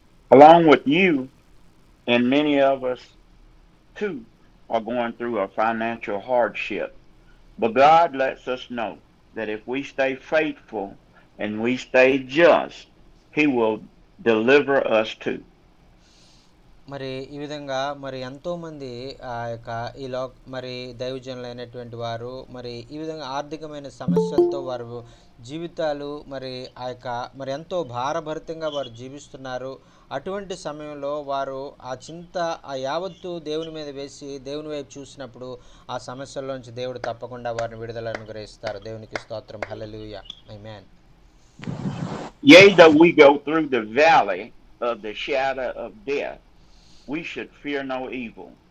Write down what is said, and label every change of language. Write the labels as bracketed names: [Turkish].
[English] Along with you, and many of us too are going through a financial hardship. But God lets us know that if we stay faithful and we stay just, He will deliver us too. [Telugu] మరి ఈ విధంగా మరి ఎంతోమంది మరి దైవజనులైనటువంటి వారు మరి ఈ విధంగా ఆర్థికమైన సమస్యలతో వారు జీవితాలు మరి ఎంతో భారభరితంగా వారు జీవిస్తున్నారు. అటువంటి సమయంలో వారు ఆ చింత యావత్తు దేవుని మీద వేసి దేవుని వైపు చూసినప్పుడు ఆ సమస్యల్లోంచి దేవుడు తప్పకుండా వారిని విడుదల అనుగ్రహిస్తారు. దేవునికి స్తోత్రం. హల్లెలూయా. ఆమేన్. [English] Yea, though we go through the valley of the shadow of death, we should fear no evil.